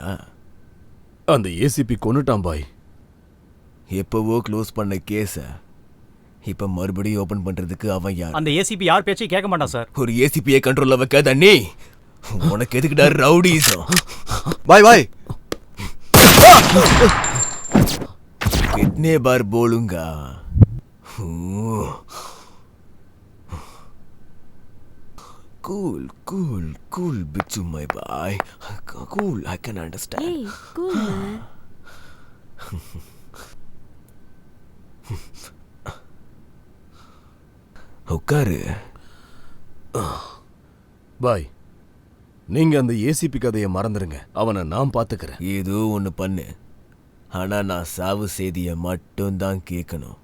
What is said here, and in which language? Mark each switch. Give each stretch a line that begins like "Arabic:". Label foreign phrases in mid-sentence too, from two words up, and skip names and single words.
Tamil: அந்த ஏசிபி கொன்னுட்டான் பாய். எப்பவோ க்ளோஸ் பண்ண கேஸ இப்ப மறுபடியும் ஓபன் பண்றதுக்கு அவன் யார்? அந்த ஏசிபி யார் பேச்சையும் கேட்க மாட்டான் சார். ஒரு ஏசிபியை கண்ட்ரோல்ல வைக்க தண்ணி உனக்கு எதுக்குடா ரவுடிசம்? பாய் பாய்
Hindi: कितने बार बोलूंगा?
English: Cool, cool, cool, Bichu, my boy. Cool, I can understand. Hey, cool, man.
Tamil: உட்காரு. பாய், நீங்க அந்த ஏசிபி கதையை மறந்துருங்க. அவனை நான் பாத்துக்கிறேன். ஏதோ ஒன்று பண்ணு, ஆனா நான் சாவு செய்தியை மட்டும்தான் கேட்கணும்.